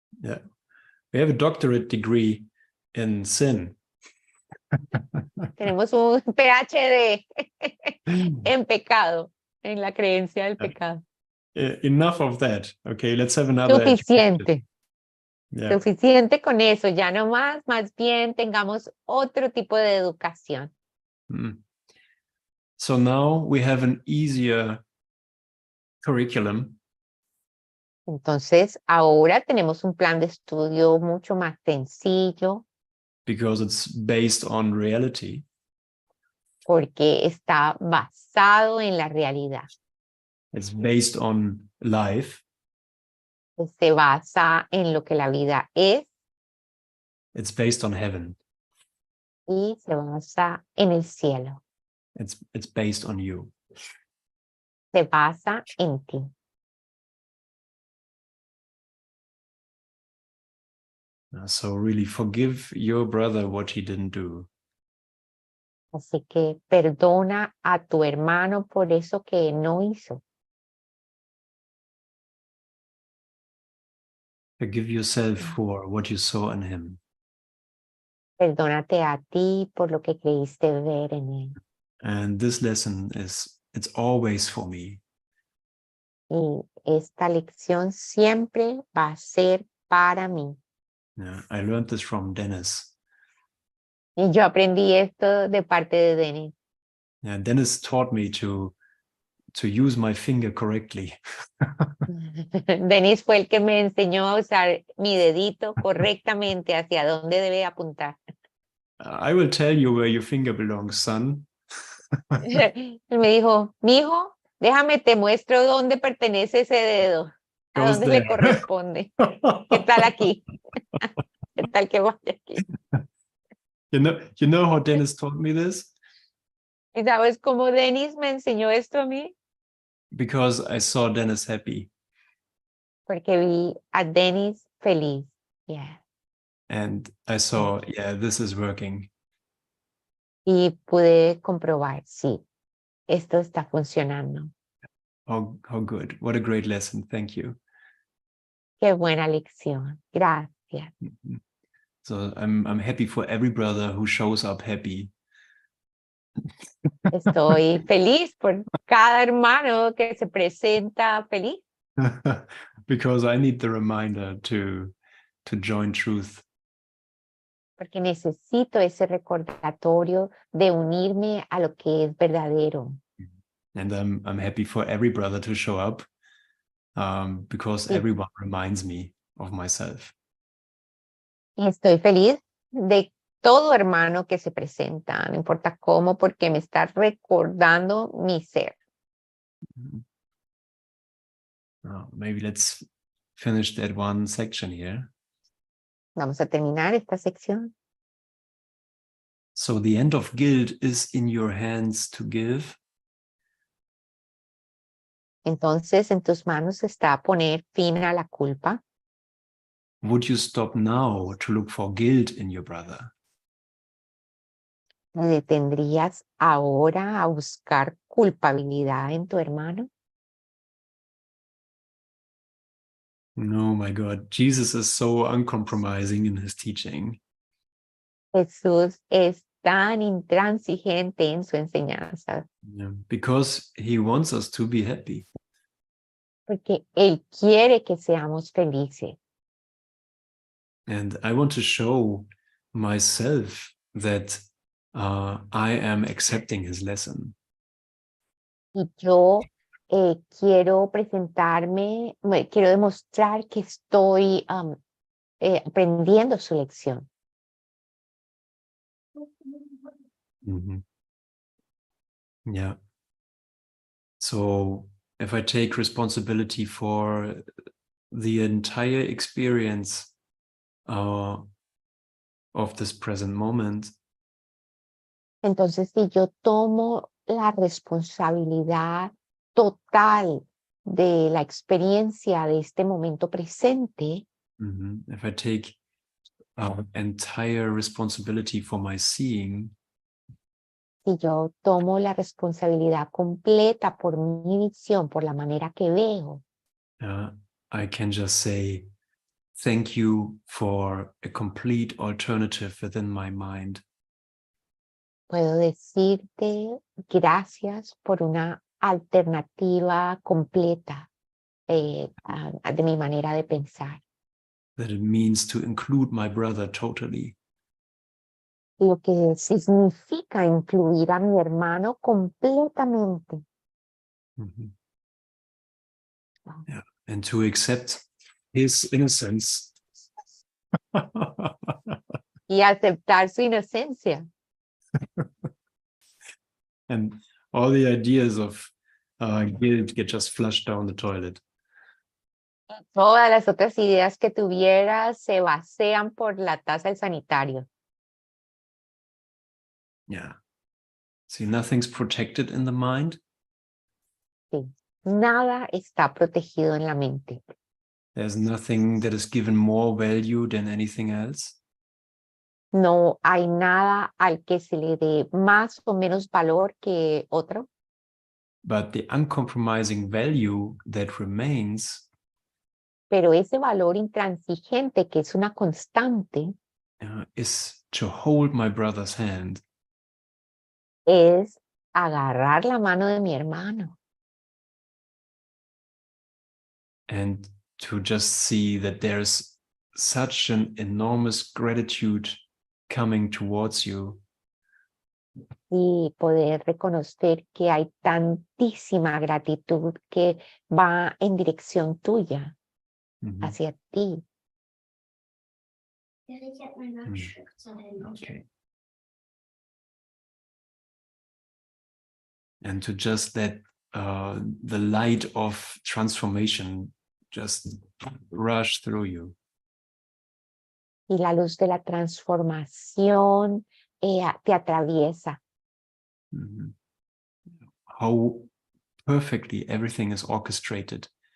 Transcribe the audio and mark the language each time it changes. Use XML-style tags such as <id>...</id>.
<en>Yeah, we have a doctorate degree in sin.</en> <es>Tenemos un PhD en pecado, en la creencia del pecado.</es> <en>Enough of that. Okay, let's have another.</en> <es>Suficiente.</es> <en>Yeah.</en> <es>Suficiente con eso, ya no más bien tengamos otro tipo de educación.</es> <en>So now we have an easier curriculum.</en> <es>Entonces, ahora tenemos un plan de estudio mucho más sencillo.</es> <en>Because it's based on reality.</en> <es>Porque está basado en la realidad.</es> <en>It's based on life.</en> <es>Se basa en lo que la vida es.</es> <en>It's based on heaven.</en> <es>Y se basa en el cielo.</es> <en>It's based on you.</en> <es>Se basa en ti.</es> <en>So really forgive your brother what he didn't do.</en> <es>Así que perdona a tu hermano por eso que no hizo.</es> <en>Forgive yourself for what you saw in him.</en> <es>Perdónate a ti por lo que creíste ver en él.</es> <en>And this lesson it's always for me.</en> <es>Y esta lección siempre va a ser para mí.</es> <en>Yeah, I learned this from Dennis.</en> <es>Y yo aprendí esto de parte de Dennis.</es> <en>Yeah, Dennis taught me to use my finger correctly.</en> <es>Dennis fue el que me enseñó a usar mi dedito correctamente hacia dónde debe apuntar.</es> <en>I will tell you where your finger belongs, son.</en> <es>Él me dijo, mijo, déjame te muestro dónde pertenece ese dedo, a dónde le corresponde. ¿Qué tal aquí? ¿Qué tal que vaya aquí?</es> <en>You know how Dennis taught me this?</en> <es>¿Y sabes cómo Dennis me enseñó esto a mí?</es> <en>Because I saw Dennis happy.</en> <es>Porque vi a Dennis feliz. Yeah.</es> <en>And I saw, yeah, this is working.</en> <es>Y pude comprobar, sí, esto está funcionando.</es> <en>How good. What a great lesson. Thank you.</en> <es>Qué buena lección. Gracias.</es> <en>So I'm happy for every brother who shows up happy.</en> <es>Estoy feliz por cada hermano que se presenta feliz.</es> <en>Because I need the reminder to join truth.</en> <es>Porque necesito ese recordatorio de unirme a lo que es verdadero.</es> <en>And I'm happy for every brother to show up because everyone reminds me of myself.</en> <es>Estoy feliz de todo hermano que se presenta, no importa cómo, porque me está recordando mi ser.</es> <en>Maybe let's finish that one section here.</en> <es>Vamos a terminar esta sección.</es> <en>So the end of guilt is in your hands to give.</en> <es>Entonces, en tus manos está poner fin a la culpa.</es> <en>Would you stop now to look for guilt in your brother?</en> <es>¿Te detendrías ahora a buscar culpabilidad en tu hermano?</es> <en>No, my God, Jesus is so uncompromising in his teaching.</en> <es>Jesús es tan intransigente en su enseñanza,</es> <en>Yeah, because he wants us to be happy.</en> <es>porque Él quiere que seamos felices.</es> <en>And I want to show myself that I am accepting his lesson.</en> <es>Y yo quiero quiero demostrar que estoy aprendiendo su lección.</es> <en>Mm-hmm. Yeah. So if I take responsibility for the entire experience of this present moment,</en> <es>Entonces, si yo tomo la responsabilidad total de la experiencia de este momento presente,</es> <en>if I take entire responsibility for my seeing,</en> <es>si yo tomo la responsabilidad completa por mi visión, por la manera que veo,</es> <en>I can just say, thank you for a complete alternative within my mind.</en> <es>puedo decirte gracias por una alternativa completa de mi manera de pensar.</es> <en>That it means to include my brother totally.</en> <es>Lo que significa incluir a mi hermano completamente.</es> <en>Mm-hmm. Yeah. And to accept his innocence.</en> <es>Y aceptar su inocencia.</es> <en>And all the ideas of guilt get just flushed down the toilet.</en> <es>Todas las otras ideas que tuvieras se vacían por la taza del sanitario.</es> <en>Yeah. See, nothing's protected in the mind.</en> <es>Sí. Nada está protegido en la mente.</es> <en>There's nothing that is given more value than anything else.</en> <es>No hay nada al que se le dé más o menos valor que otro.</es> <en>But the uncompromising value that remains</en> <es>Pero ese valor intransigente que es una constante</es> <en>is to hold my brother's hand.</en> <es>es agarrar la mano de mi hermano.</es> <en>And to just see that there's such an enormous gratitude coming towards you.</en> <es>Y poder reconocer que hay tantísima gratitud que va en dirección tuya, hacia ti.</es> <en>Okay. And to just let the light of transformation just rush through you.</en> <es>Y la luz de la transformación te atraviesa.</es> <en>How perfectly everything is orchestrated.</en>